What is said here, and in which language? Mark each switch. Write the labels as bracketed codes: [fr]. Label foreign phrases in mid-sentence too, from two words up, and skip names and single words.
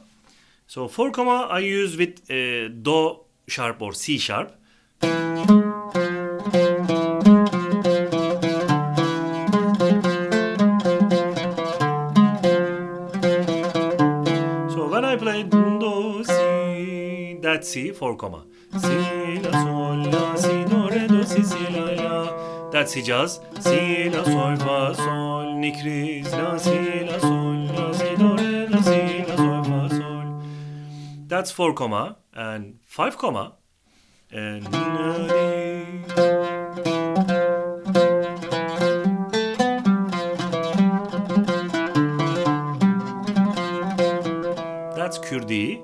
[en] So 4 comma I use with do sharp or C sharp. So when I play do si, that's C 4 comma. Si la sol la si do re do si si la la. That's Hijaz. Si la sol fa sol nikriz la si la sol la si do re la si la sol fa sol. That's 4 comma and 5 comma and that's Kürdi.